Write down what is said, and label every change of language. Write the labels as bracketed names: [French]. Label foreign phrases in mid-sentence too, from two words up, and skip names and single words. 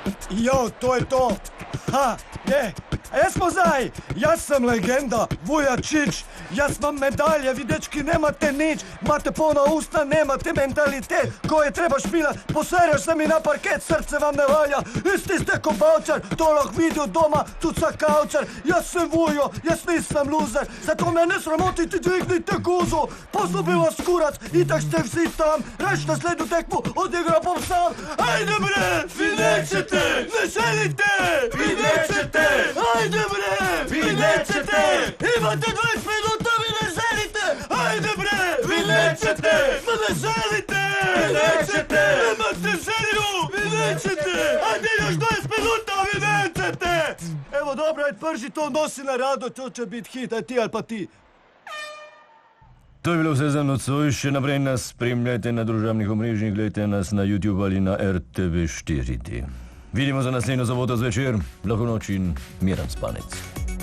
[Slovenian] Jo, to je to. Ha, ne, jaz pozaj, jaz sem legenda, Vujačič, jaz imam medalje, vi dečki nemate nič, imate polna usta, nemate mentalitet, ko je treba špilati, poserjaš se mi na parket, [Serbian] srce vam ne valja, [Slovenian] isti ste ko Bavčar, to lahko videl doma, tudi sa Kavčar, jaz sem Vujo, jaz nisem luzer, zato me ne sramotite, dvignite guzo, poslubi vas kurac, itak ste vsi tam, [Serbian] reč naslednju tekmu, odigra bom sam, ajde bre, vi nećete, ne želite, vi nećete, ajde bre, vi nećete, imate 20 minuta, vi ne želite, ajde bre, vi nećete, ne želite, vi nećete, imate želju, vi nećete, ajde još 20 minuta, vi nećete. Evo dobro, ajde prži to nosi na rado, to će biti hit, [Slovenian] aj ti ali pa ti. To je bilo vse za nocoj, še naprej nas spremljajte na družabnih omrežjih, gledajte nas na YouTube ali na RTV 4. Vidimo za naslednjo soboto zvečer, lahko noč in miren spanec.